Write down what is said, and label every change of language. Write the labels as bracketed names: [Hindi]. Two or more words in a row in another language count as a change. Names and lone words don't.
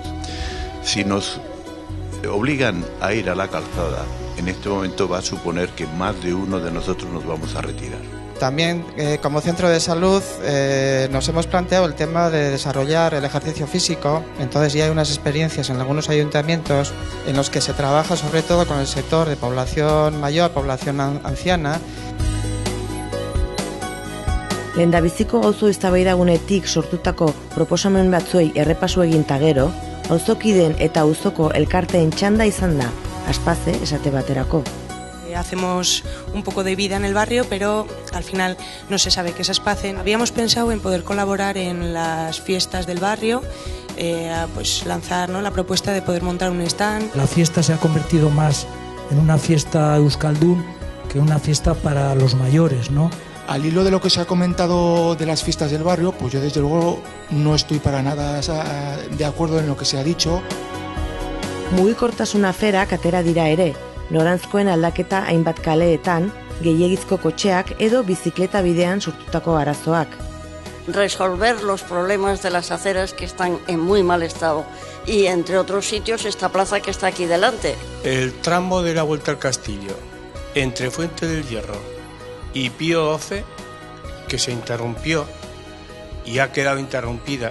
[Spanish] Si nos obligan a ir a la calzada, en este momento va a suponer que más de uno de nosotros nos vamos a retirar. También como centro de salud nos hemos planteado el tema de desarrollar el ejercicio físico, entonces ya hay unas experiencias en algunos ayuntamientos en los que se trabaja sobre todo con el sector de población mayor, población anciana. [Basque] Lehendabiziko auzo eztabaidagunetik sortutako proposamen batzuei errepasu egin ta gero, auzokideen eta auzoko elkarteen txanda izan da, Aspaze esate baterako. [Spanish] Hacemos un poco de vida en el barrio, pero al final no se sabe qué es Aspace. Habíamos pensado en poder colaborar en las fiestas del barrio, pues lanzar, ¿no?, la propuesta de poder montar un stand. La fiesta se ha convertido más en una fiesta euskaldun que una fiesta para los mayores, ¿no? Al hilo de lo que se ha comentado de las fiestas del barrio, pues yo desde luego no estoy para nada de acuerdo en lo que se ha dicho. [Basque] Mugikortasuna aferak atera dira ere, noranzkoen aldaketa hainbat kaleetan, gehiegizko kotxeak edo bizikleta bidean sortutako arazoak. [Spanish] Resolver los problemas de las aceras que están en muy mal estado y entre otros sitios esta plaza que está aquí delante. El tramo de la Vuelta al Castillo entre Fuente del Hierro y Pío XII, que se interrumpió y ha quedado interrumpida.